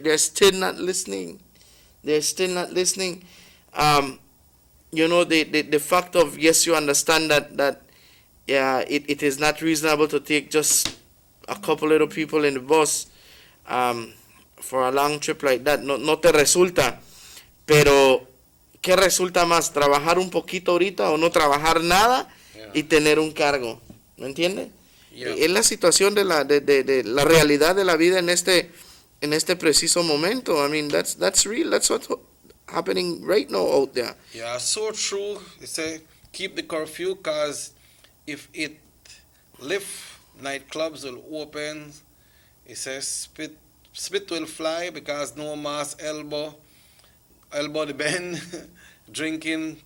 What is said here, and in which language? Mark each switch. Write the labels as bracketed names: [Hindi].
[English] they're still not listening. They're still not listening. The fact of, yes, you understand that yeah, it is not reasonable to take just a couple little people in the bus for a long trip like that. [Spanish] No te resulta, pero ¿qué resulta más? ¿Trabajar un poquito ahorita o no trabajar nada y tener un cargo? ¿Me entiendes? [English] Yeah. [Spanish] Es la situación de la realidad de la vida en este preciso momento. [English] I mean, that's real. That's what's happening right now out there. Yeah, so true. They say keep the curfew, because if it lift, nightclubs will open. It says spit will fly, because no mask, elbow the bend, drinking.